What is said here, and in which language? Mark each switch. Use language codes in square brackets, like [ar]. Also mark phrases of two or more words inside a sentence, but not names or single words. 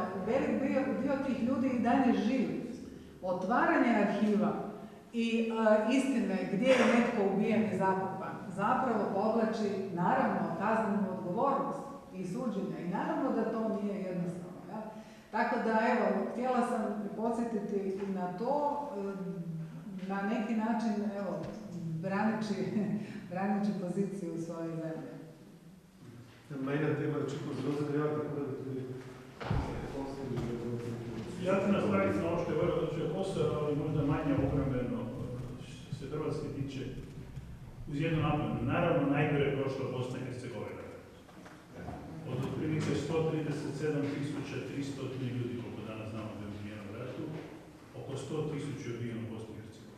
[hr] Velik dio tih ljudi i dalje živi. Otvaranje arhiva i istine gdje je netko ubijen i zakopan zapravo povlači naravno kaznenu odgovornost i suđenja. I naravno da to nije jednostavno. Ja? Tako da htjela sam podsjetiti na to, na neki način braniči poziciju svoje zemlje. [sl] Mejna tema je očitno zelo zanimiva, tako da tudi [hr] ja ću nastaviti na ovo što je vrlo odličio posao, ali možda manje obrambeno što se Hrvatske tiče uz jednu napomenu. Naravno, najgore je prošla Bosna i Hercegovina. Od otprilike 137.300 ljudi, koliko danas znamo da je ubijeno u ratu, oko 100.000 je ubijeno u Bosni i Hercegovini.